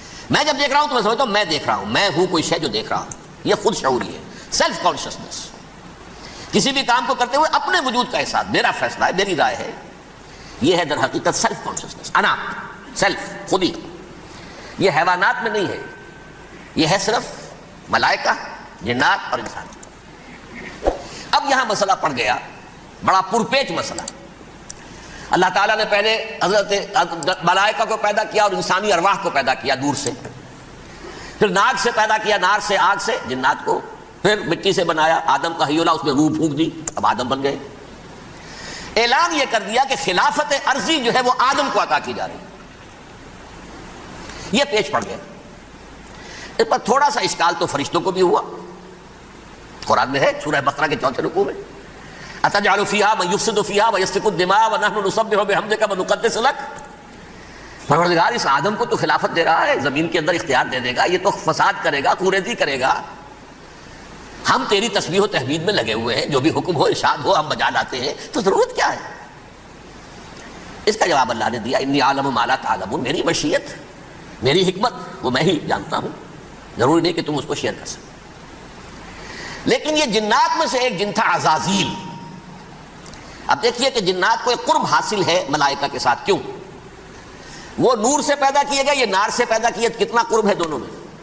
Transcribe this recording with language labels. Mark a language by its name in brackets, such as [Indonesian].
[Urdu] میں جب دیکھ رہا ہوں تو میں سمجھتا ہوں میں دیکھ رہا ہوں، میں ہوں کوئی شے جو دیکھ رہا ہوں. یہ خود شعوری ہے، سیلف کانشسنس. کسی بھی کام کو کرتے ہوئے اپنے وجود کا احساس، میرا فیصلہ ہے، میری رائے ہے، یہ ہے در حقیقت سیلف کانشسنس، انا، سیلف، خودی. یہ حیوانات میں نہیں ہے، یہ ہے صرف ملائکہ، جنات اور انسان. اب یہاں مسئلہ پڑ گیا، بڑا پرپیچ مسئلہ. اللہ تعالیٰ نے پہلے حضرت ملائکہ کو پیدا کیا اور انسانی ارواح کو پیدا کیا دور سے، پھر ناگ سے پیدا کیا، نار سے، آگ سے جنات کو، پھر مٹی سے بنایا، آدم کا حیولہ، اس میں روح پھونک دی، اب آدم بن گئے. اعلان یہ کر دیا کہ خلافت عرضی جو ہے وہ آدم کو عطا کی جا رہی. یہ پیچ پڑ گیا. اس پر تھوڑا سا اشکال تو فرشتوں کو بھی ہوا. قرآن میں ہے سورہ بقرہ کے 4 رکوع میں، [Arabic] اتجعل فیہا من یفسد فیہا ویسفک الدماء ونحن نسبح بحمدک ونقدس لک. [Urdu] پروردگار اس آدم کو تو خلافت دے رہا ہے، زمین کے اندر اختیار دے دے گا، یہ تو فساد کرے گا، کوریزی کرے گا. ہم تیری تسبیح و تحمید میں لگے ہوئے ہیں، جو بھی حکم ہو ارشاد ہو ہم بجا لاتے ہیں، تو ضرورت کیا ہے؟ اس کا جواب اللہ نے دیا، [Arabic] انی عالم ما لا تعلمون، [Urdu] میری مشیت، میری حکمت وہ میں ہی جانتا ہوں، ضروری نہیں کہ تم اس کو شیئر کر سکو۔ لیکن یہ جنات میں سے ایک جن تھا عزازیل۔ اب دیکھیے کہ جنات کو ایک قرب حاصل ہے ملائکہ کے ساتھ، کیوں؟ وہ نور سے پیدا کیے گئے، یہ نار سے پیدا کیے، کتنا قرب ہے دونوں میں۔